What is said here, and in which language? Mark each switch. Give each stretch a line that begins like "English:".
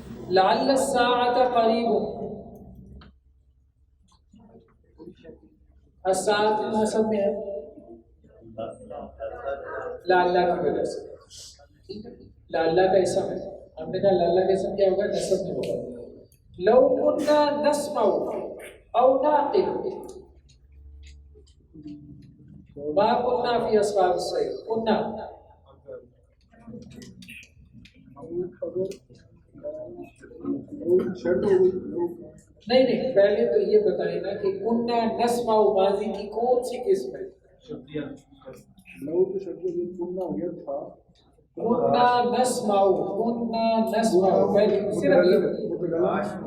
Arabic: لعل الساعۃ قریب،
Urdu: الساعۃ نصب میں ہے لعل کی وجہ سے. لعل کا اسم ہے، ہم نے کہا لعل کا اسم کیا ہوگا؟ نصب میں ہوگا.
Arabic: لو كنا نسمع او نعقل ما كنا في اصحاب السعير.
Urdu: كنا نہیں پہلے تو یہ بتائیں نا کہ کننا نسمع ماضی کی کون سی قسم ہے؟ کننا نسمع، کننا نسمع پہلے صرف